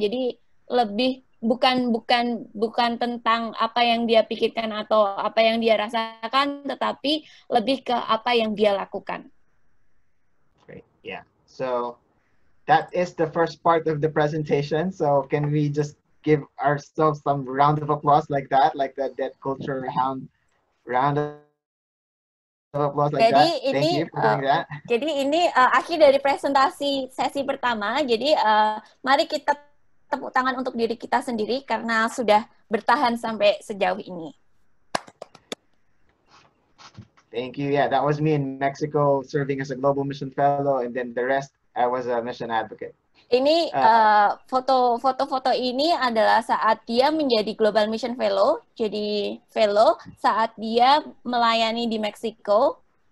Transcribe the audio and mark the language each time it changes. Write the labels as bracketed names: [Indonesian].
[Indonesian] Jadi lebih bukan tentang apa yang dia pikirkan atau apa yang dia rasakan, tetapi lebih ke apa yang dia lakukan. [English] Great. Yeah. So that is the first part of the presentation. So can we just give ourselves some round of applause like that culture round of applause like [Indonesian] jadi [English] that. Thank you for doing that. [Indonesian] Jadi ini akhir dari presentasi sesi pertama. Jadi mari kita tepuk tangan untuk diri kita sendiri karena sudah bertahan sampai sejauh ini. [English] Thank you. Yeah, that was me in Mexico serving as a global mission fellow, and then the rest I was a mission advocate. [Indonesian] Ini foto-foto ini adalah saat dia menjadi Global Mission Fellow, jadi fellow saat dia melayani di Meksiko.